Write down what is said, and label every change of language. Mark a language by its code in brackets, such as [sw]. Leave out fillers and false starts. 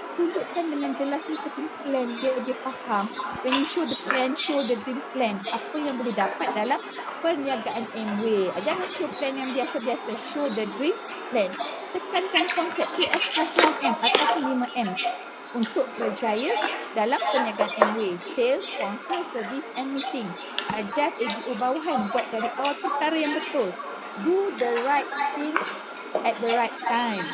[ms] Tunjukkan dengan jelas marketing plan dia faham. [en] When you show the plan, show the dream plan. [ms] Apa yang boleh dapat dalam perniagaan MWay. Jangan show plan yang biasa-biasa. [en] Show the dream plan. [ms] Tekankan konsep 2S plus 1M ataupun 5M untuk berjaya dalam perniagaan MWay. [en] Sales, sponsor, service and meeting. [ms] Ajar ABO bawahan buat dari awal perkara yang betul. [en] Do the right thing at the right time.